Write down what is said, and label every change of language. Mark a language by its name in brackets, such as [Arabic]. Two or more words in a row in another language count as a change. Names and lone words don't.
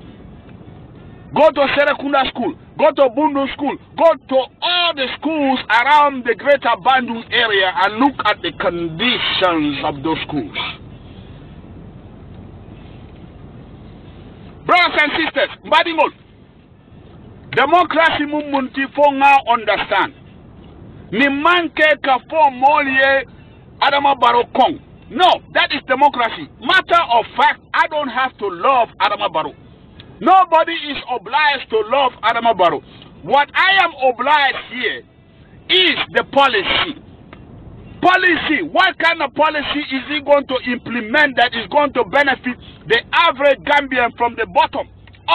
[English] Go to Serekunda School, go to Bundu School, go to all the schools around the greater Bandung area and look at the conditions of those schools. Brothers and sisters, [Mandingo] Mbadingol, democracy mumunti fonga understand. Ni manke ka fo molie Adama Barrow Kong. [English] No, that is democracy. Matter of fact, I don't have to love Adama Barrow. Nobody is obliged to love Adama Barrow. What I am obliged here is the policy. Policy. What kind of policy is he going to implement that is going to benefit the average Gambian from the bottom up?